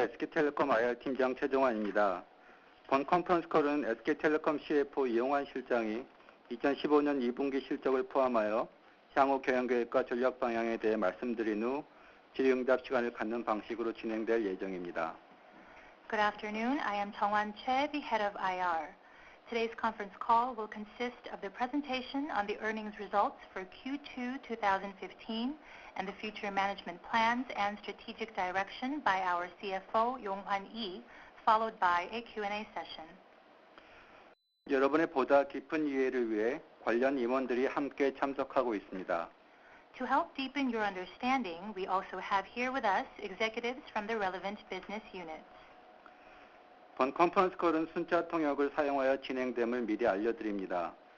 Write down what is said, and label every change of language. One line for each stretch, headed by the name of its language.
Korean: SK텔레콤 IR팀장 최종환입니다. 본 컨퍼런스 콜은 SK텔레콤 CFO 이용환 실장이 2015년 2분기 실적을 포함하여 향후 경영계획과 전략 방향에 대해 말씀드린 후 질의응답 시간을 갖는 방식으로 진행될 예정입니다.
English: Good afternoon. I am Jeongwan Choi, the head of IR. Today's conference call will consist of the presentation on the earnings results for Q2 2015 and the future management plans and strategic direction by our CFO, Yong-Hwan Lee, followed by a Q&A session.
Korean: 여러분의 보다 깊은 이해를 위해 관련 임원들이 함께 참석하고 있습니다.
English: To help deepen your understanding, we also have here with us executives from the relevant business units.
Korean: 본 컨퍼런스 콜은 순차 통역을 사용하여 진행됨을 미리 알려드립니다.